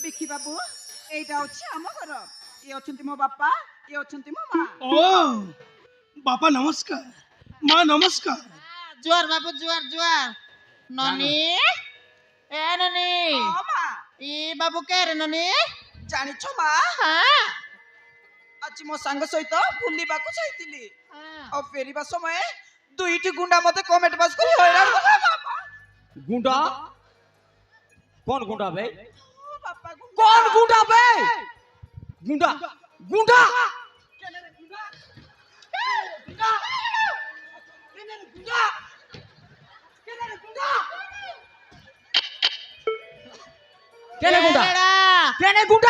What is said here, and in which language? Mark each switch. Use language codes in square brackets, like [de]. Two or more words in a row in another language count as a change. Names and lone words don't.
[or] ବାବୁ ଏଇଟା ଅଛି ଆମ ଘର। ଇଏ ଅଛନ୍ତି ମୋ ବାପା, ଇଏ ଅଛନ୍ତି ମୋ ମା। ଓ ବାପା ନମସ୍କାର, ମା ନମସ୍କାର। [spv] ଜୁଆର ବାବୁ ଜୁଆର ଜୁଆର ନନୀ ଏ ନନୀ [or] ହଁ ମା, [spv] ଈ ବାବୁ କେ ରେ ନନୀ [or] ଜାଣିଛ ମା हाँ ଆଜି ମୋ ସାଙ୍ଗ ସହିତ ବୁଲିବାକୁ ଯାଇଥିଲି। हाँ ଆଉ ଫେରିବା ସମୟରେ ଦୁଇଟି ଗୁଣ୍ଡା ମତେ କମେଣ୍ଟ ପାସ୍ କରି ହଇରାଣ କଲେ ବାପା। [hi] गुंडा कौन गुंडा बे? [or] ଓ ବାପା ଗୁଣ୍ଡା। [hi] कौन गुंडा बे? गुंडा गुंडा केने गुंडा लड़ा [spv] କେନେ ଗୁଣ୍ଡା